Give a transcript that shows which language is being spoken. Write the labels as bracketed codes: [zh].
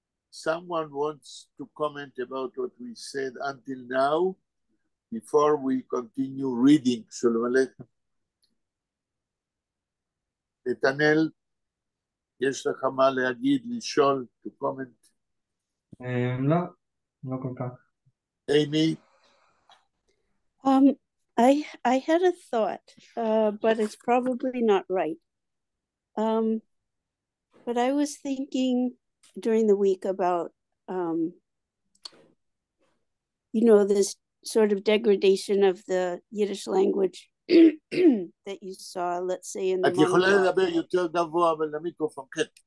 [en] Someone wants to comment about what we said until now before we continue reading. [he] Shalom Aleichem. נתנאל, יש לך מה להגיד, לשאול, [en] to comment? [he] לא, לא כל כך. [en] Amy? I had a thought, but it's probably not right. But I was thinking during the week about, this sort of degradation of the Yiddish language that you saw, let's say, in the [he] את יכולה [en] monologue. [he] לדבר יותר גבוה, אבל למיקרופון, כן.